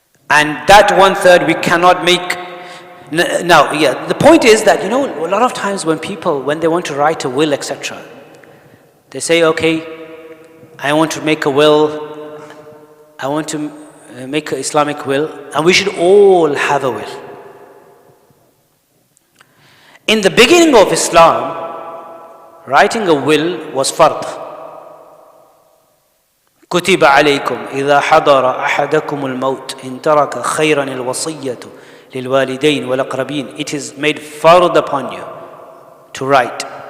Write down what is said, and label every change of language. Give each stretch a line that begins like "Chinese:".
English: And that 1/3 we cannot make. Now, the point is that, a lot of times when they want to write a will, etc., they say, okay, I want to make a will, I want to make an Islamic will, and we should all have a will. In the beginning of Islam, writing a will was fard.
Arabic: كتب عليكم إذا حضر أحدكم الموت إن ترك خيرا الوصية للوالدين والأقربين.
English: It is made fard upon you to write.